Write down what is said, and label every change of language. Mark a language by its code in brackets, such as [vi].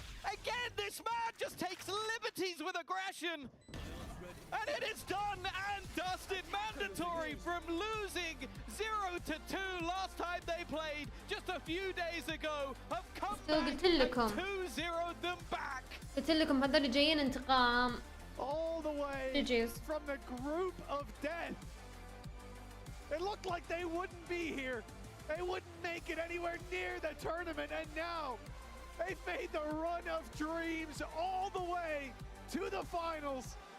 [en] Again, this man just takes liberties with aggression. And it is done and dusted. Mandatory from losing 0-2 last time they played just a few days ago have come back and 2-0'd them back. [ar] قلت لكم هذول جايين انتقام. [en] All the way from the group of death. It looked like they wouldn't be here. They wouldn't make it anywhere near the tournament, and now they've made the run of dreams all the way to the finals.